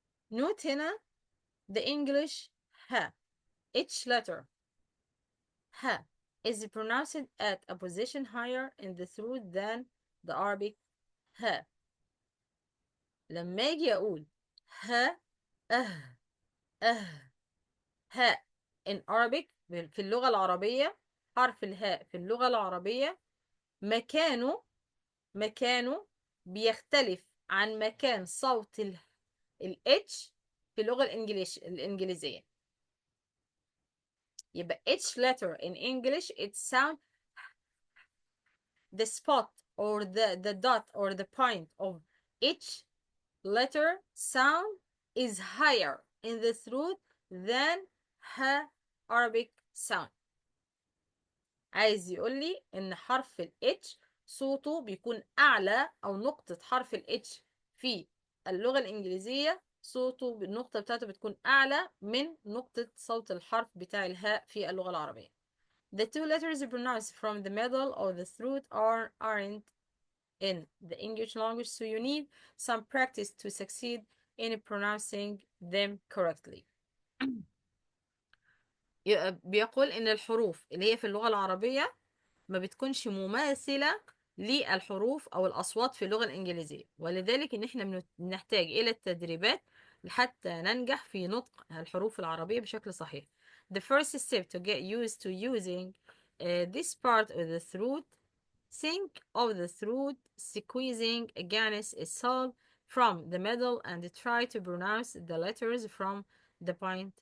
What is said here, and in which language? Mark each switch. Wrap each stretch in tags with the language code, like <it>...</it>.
<en>Note هنا the English ها. Each letter ها is pronounced at a position higher in the throat than the Arabic ها.</en> <ar>لما أجي أقول ها ها</ar> <en>in Arabic</en> <ar>في اللغة العربية، حرف الهاء في اللغة العربية مكانه بيختلف عن مكان صوت ال H في اللغة الإنجليزية.</ar> <en>يبقى each letter in English it sound the spot or the dot or the point of each letter sound is higher in the throat than her Arabic sound.</en> <ar>عايز يقول لي ان حرف ال H صوته بيكون اعلى، او نقطة حرف ال H في اللغة الانجليزية صوته النقطة بتاعته بتكون اعلى من نقطة صوت الحرف بتاع الهاء في اللغة العربية.</ar> <en>The two letters pronounced from the middle of the throat aren't in the English language, so you need some practice to succeed in pronouncing them correctly.</en> <ar>بيقول إن الحروف اللي هي في اللغة العربية ما بتكونش مماثلة للحروف أو الأصوات في اللغة الإنجليزية، ولذلك إن إحنا بنحتاج إلى التدريبات حتى ننجح في نطق الحروف العربية بشكل صحيح.</ar> <en>The first step to get used to using this part of the throat. Think of the throat squeezing against itself from the middle and try to pronounce the letters from the point.</en>